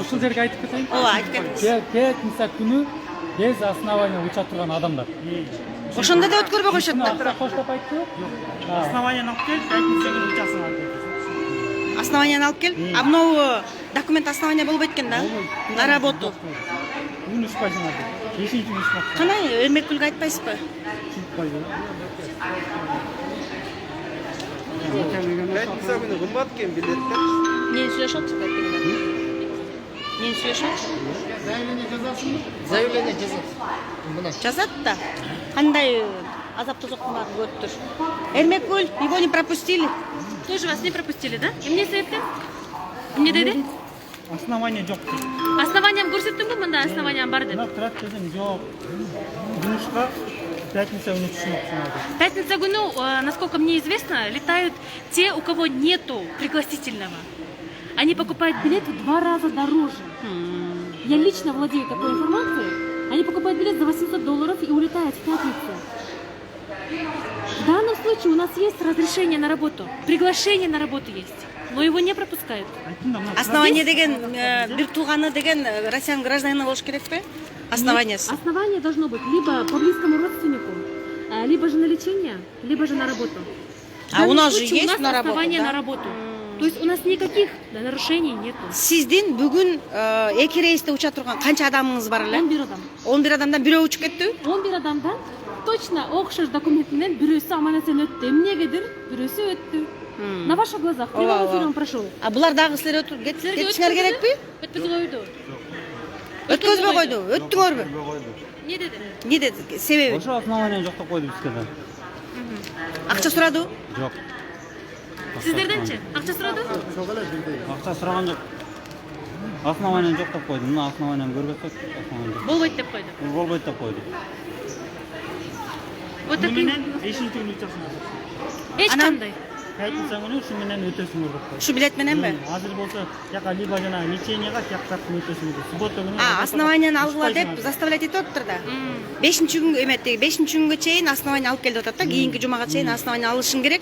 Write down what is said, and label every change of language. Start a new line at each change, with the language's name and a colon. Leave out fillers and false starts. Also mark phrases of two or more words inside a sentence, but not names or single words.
Kyrgyz: Ушул жерге айтып кетейин. Ооба, айтып кетиңиз. Пятница күнү
Russian: без основания
Kyrgyz: уча турган адамдар. Ошондо да өткөрбөй коюшат да. Коштоп айтты? Основанияны алып кел, пятница күнү учасыңар дейт. Основанияны алып кел. А мынау документ основания болбойт экен да?
Russian: На работу.
Kyrgyz: Күн учпайсыңар дейт. Бешинчи күн учпак. Кандай өрмөкүлгө айтпайсызбы? Пятница күнү кымбат экен билеттер. Эмнени сүйлөшүп атышпайт дегендер? Эмнени сүйлөшүп? Заявление жазасыңбы? Заявление жазат. Мына. Жазат да. Кандай азап тозоктун баарын көрүптүр. Эрмекгүл,
Russian: его не пропустили. Тоже вас не пропустили, да?
Kyrgyz: Эмне себептен? Эмне деди? Основания жок дейт. Основаниям көрсөттүңбү? Мында основаниям бар деп. Турат десем жок. Жумушка пятница күнү учушмаксыңар дейт. Пятница күнү,
Russian: насколько мне известно, летают те, у кого нету пригласительного. Они покупают билет в 2 раза дороже. Я лично владею такой информацией. Они покупают билет за $800 и улетают в пятницу. В данном случае у нас есть разрешение на работу, приглашение на работу есть, но его не пропускают.
Kyrgyz: Основание деген бир тууганы деген Россиянын гражданины болуш керекпи? Основаниясы.
Russian: Основание должно быть либо по близкому родственнику, либо же на лечение, либо же на работу. А у нас же есть на работу, основание на работу. То есть у нас никаких нарушений нету.
Kyrgyz: Сиздин бүгүн 2 рейсте уча турган канча адамыңыз бар эле? 11 адам. 11 адамдан бирөө учуп кеттиби? 11 адамдан точно окшош документ менен бирөөсү аман-эсен өттү. Эмнегедир бирөөсү өттү.
Russian: На ваших глазах прямой эфир он прошел.
Kyrgyz: А булар дагы силер кетишиңер керекпи? Өткөзүп койду. Өткөзбөй койду. Өттүңөрбү? Не деди? Не деди? Себеби? Ошо основания жок деп койду бизге да. Акча сурадыбы? Жок. Сиздерденчи? Акча сурадыбы? Акча сураган жок. Основания жок деп койду. Мына основанияны көргөзсөк, основания жок. Болбойт деп койду. Болбойт деп койду.
Russian: Вот такие.
Kyrgyz: Бешинчи күнү учасыңар. Эч кандай. пятница күнү ушу менен өтөсүңөр деп коет. Ушу билет мененби? Азыр болсо тияка либо жанагы леченияга тияктан өтөсүңөр. Суббота күнү. Основанияны алгыла деп заставлять этип атыптыр да. 5-күнгө эметти. 5-күнгө чейин основание алып кел деп атат да. Кийинки жумага чейин основание алышың керек.